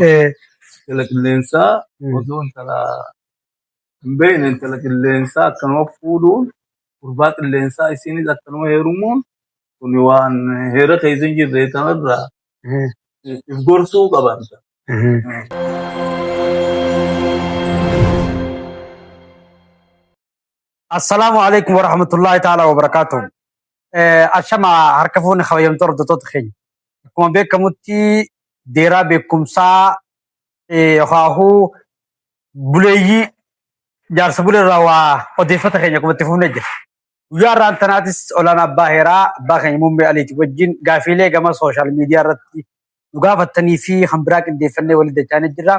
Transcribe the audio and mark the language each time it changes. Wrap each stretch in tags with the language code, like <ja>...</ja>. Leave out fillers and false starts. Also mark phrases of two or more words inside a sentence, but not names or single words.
<om>Intala qilleensaa osoo intala hin beekne intala qilleensaa akkanuma fuudhuun gurbaa qilleensaa isiinis akkanuma heerumuun kun waan heera keessa hin jirre kanarraa if gorsuu qaban.</om> <ar>السلام عليكم ورحمة الله تعالى وبركاته.</ar> <om>Ashama harka fuuni khawayyamtu hordoftoota keenya. Akkuma beekamutti deeraa beekumsaa yookaan buleeyyii jaarsa buleerraa waa odeeffata keenya akkuma itti fufnee jira. Guyyaa irraan tanaatis olaanaa abbaa heeraa abbaa keenya muummee aliiti wajjin gaafiilee gama sooshaal miidiyaa irratti nu gaafattanii fi hambiraa qindeeffannee waliin dachaanii jirra.</om>